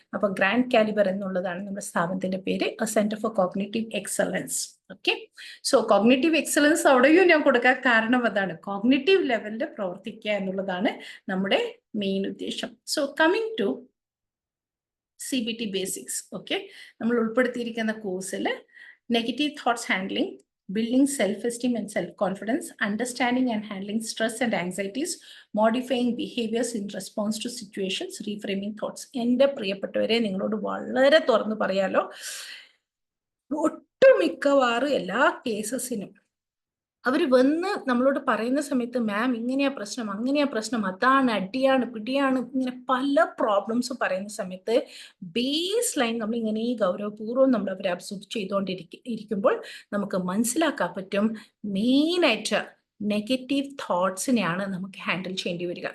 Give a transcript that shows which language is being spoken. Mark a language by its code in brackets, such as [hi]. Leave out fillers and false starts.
[ml] അപ്പോൾ grand calibre എന്നുള്ളതാണ് നമ്മുടെ സ്ഥാപനത്തിൻ്റെ പേര്, A centre for cognitive excellence. Okay, so cognitive excellence അവിടെയും ഞാൻ കൊടുക്കാൻ കാരണം അതാണ്, കോഗ്നിറ്റീവ് ലെവലിൽ പ്രവർത്തിക്കുക എന്നുള്ളതാണ് നമ്മുടെ മെയിൻ ഉദ്ദേശം. [en] So coming to CBT basics. [ml] Okay, നമ്മൾ ഉൾപ്പെടുത്തിയിരിക്കുന്ന കോഴ്സിൽ negative thoughts handling, [en] building self-esteem and self-confidence, understanding and handling stress and anxieties, modifying behaviors in response to situations, reframing thoughts. [ml] എൻ്റെ പ്രിയപ്പെട്ടവരെ, നിങ്ങളോട് വളരെ തുറന്നു പറയാലോ, ഒട്ടുമിക്കവാറും എല്ലാ കേസസിനും അവർ വന്ന് നമ്മളോട് പറയുന്ന സമയത്ത് മാം ഇങ്ങനെയാ പ്രശ്നം, അങ്ങനെയാ പ്രശ്നം, അതാണ്, അടിയാണ്, പിടിയാണ്, ഇങ്ങനെ പല പ്രോബ്ലംസ് പറയുന്ന സമയത്ത് ബേസ് ലൈൻ നമ്മൾ ഇങ്ങനെ ഗൗരവപൂർവ്വം നമ്മൾ അവരെ അബ്സോർബ് ചെയ്തുകൊണ്ടിരിക്കുമ്പോൾ നമുക്ക് മനസ്സിലാക്കാൻ പറ്റും മെയിനായിട്ട് നെഗറ്റീവ് തോട്ട്സിനെയാണ് നമുക്ക് ഹാൻഡിൽ ചെയ്യേണ്ടി വരിക.